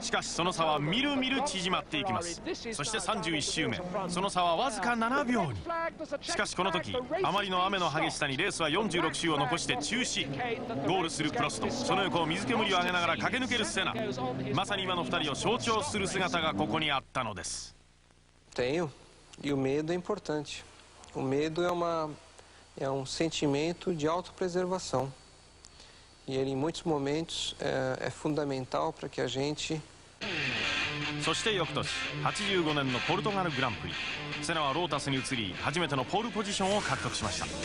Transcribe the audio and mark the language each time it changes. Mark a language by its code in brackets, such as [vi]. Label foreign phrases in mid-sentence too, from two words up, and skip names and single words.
[ja] しかしその差はみるみる縮まっていきます。そして31周目、その差はわずか7秒に。しかしこの時、あまりの雨の激しさにレースは46周を残して中止。ゴールするプロスト、その横を水煙を上げながら駆け抜けるセナ。まさに今の2人を象徴する姿がここにあったのです。 [pt] Tenho, e o medo é importante. O medo é um sentimento de autopreservação. E ele, em muitos momentos, é fundamental para que a gente... [ja] そして翌年85年のポルトガルグランプリ、セナはロータスに移り初めてのポールポジションを獲得しました。